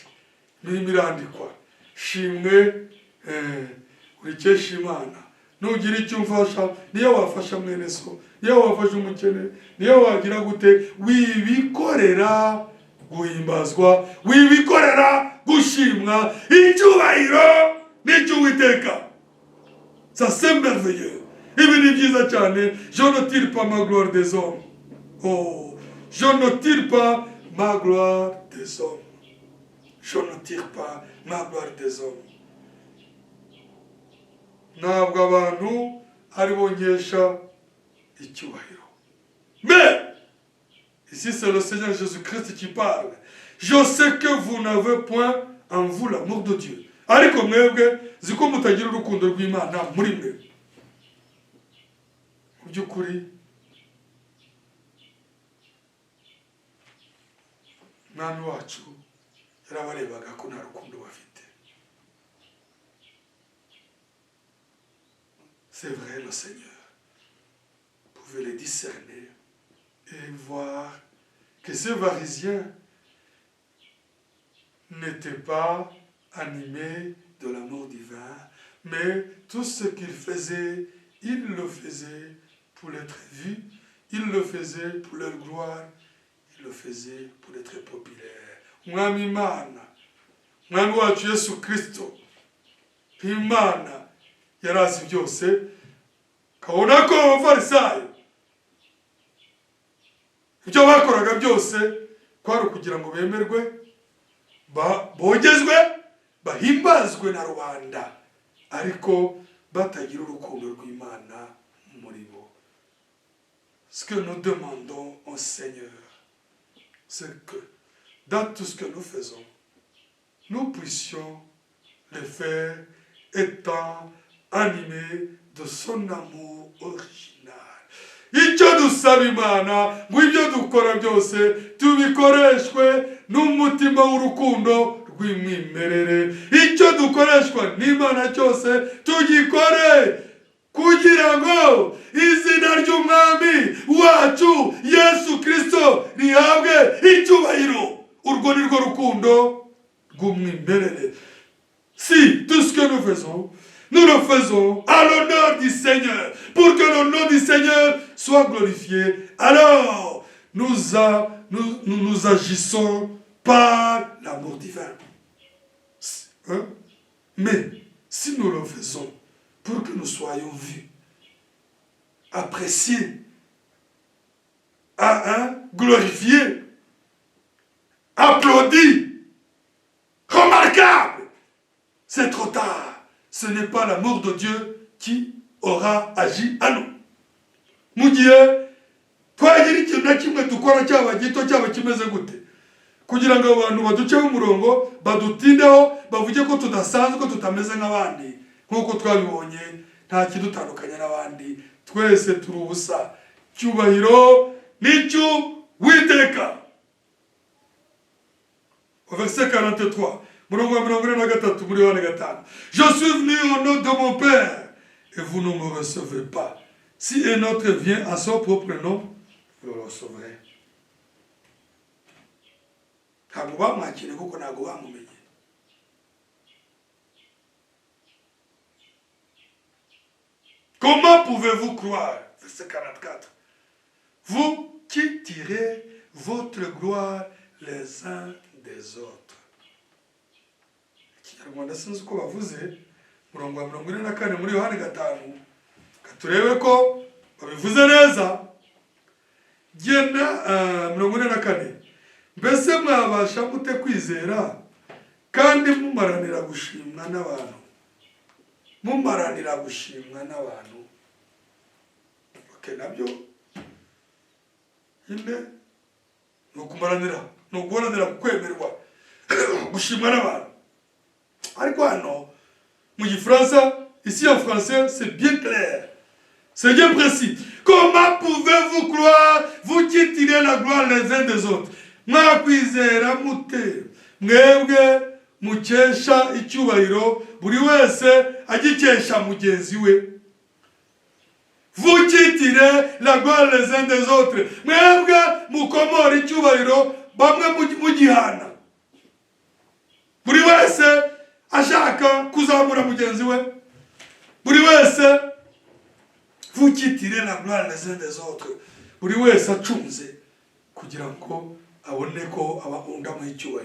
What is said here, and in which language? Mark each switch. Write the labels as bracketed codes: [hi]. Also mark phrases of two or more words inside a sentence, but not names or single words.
[rw] Birimo irandikwa. Shimwe urikesha Imana. Nugira icyo umfasha, niyo wafasha mwene so, niyo wafasha umukene, niyo wagira gute, wibikorera guhimbazwa, wibikorera gushimwa, icyubahiro n'icy'Uwiteka. [fr] Ça c'est merveilleux. [rw] Ibi ni byiza cyane. [fr] Je ne tire pas ma gloire des hommes. Oh, je ne tire pas ma gloire des hommes. Je ne tire pas ma gloire des hommes. [rw] Ntabwo abantu ari bongesha icyubahiro. [fr] Mais ici c'est le Seigneur Jésus-Christ qui parle. Je sais que vous n'avez point en vous l'amour de Dieu. [rw] Ariko mwebwe ziko mutagira urukundo rw'Imana muri mwe. Mu by'ukuri Mwami wacu yarabarebaga ko nta rukundo bafite. [fr] C'est vrai, le Seigneur pouvait les discerner et voir que ces pharisiens n'étaient pas animés de l'amour divin, mais tout ce qu'ils faisaient, ils le faisaient pour être vus, ils le faisaient pour leur gloire, ils le faisaient pour être populaires. [rw] Mwami Imana, Mwami wacu Yesu Kristo, Imana yarazi byose, kabona ko abafarisayo ibyo bakoraga byose kwari ukugira ngo bemerwe, bogezwe, bahimbazwe na rubanda, ariko batagira urukundo rw'Imana muri bo. [fr] Ce que nous demandons au Seigneur, c'est que dans tout ce que nous faisons, nous puissions le faire étant animés de son amour original. [rw] Icyo dusaba Imana ngo ibyo dukora byose tubikoreshwe n'umutima w'urukundo rw'imwimerere. Icyo dukoreshwa n'Imana cyose tugikore kugira ngo izina ry'Umwami wacu Yesu Kristo rihabwe icyubahiro. Urwo ni rwo rukundo rw'umwimerere. [fr] Si tout ce que nous faisons, nous le faisons à l'honneur du Seigneur, pour que le nom du Seigneur soit glorifié, alors nous agissons par l'amour divin. Hein? Mais si nous le faisons pour que nous soyons vus, appréciés, glorifiés, applaudis, remarquables, c'est trop tard. Ce n'est pas l'amour de Dieu qui aura agi à nous. [rw] Mugiye twagira ikintu na kimwe dukora cyaba gito cyaba kimeze gute kugira ngo abantu baduceho umurongo badutindeho bavuge ko tudasanzwe ko tutameze nk'abandi nk'uko twabibonye nta kidutandukanya n'abandi twese turi ubusa cyubahiro n'icyo witeka. [fr] Au verset 43 [rw] murongo wa 43 muri Yohana 5, [fr] je suis venu au nom de mon Père et vous ne me recevez pas. Si un autre vient à son propre nom, vous le recevrez. Comment pouvez-vous croire? Verset 44. Vous qui tirez votre gloire les uns des autres. [rw] Ikinyarwanda sinzi uko bavuze murongo wa 44 muri Yohana 5 katurebe ko babivuze neza. Genda 44. Mbese mwabasha mute kwizera kandi mumaranira gushimwa n'abantu? Mumaranira gushimwa n'abantu. Okay, nabyo ine nukumaranira nuguharanira kwemerwa gushimwa n'abantu. Ariko hano mu Gifaransa, [fr] ici en français, c'est bien clair. C'est bien précis. Comment pouvez-vous croire, vous qui tirez la gloire les uns des autres? [rw] Mwakwizera mute mwebwe mukesha icyubahiro buri wese agikesha mugenzi we. [fr] Vous qui tirez la gloire les uns des autres, [rw] mwebwe mukomora icyubahiro bamwe mugihana. Buri wese ashaka kuzamura mugenzi we. Buri wese, [fr] vous qui tirez la gloire les uns des autres, [rw] buri wese acunze kugira ngo abone ko abakunda mu icyubahiro.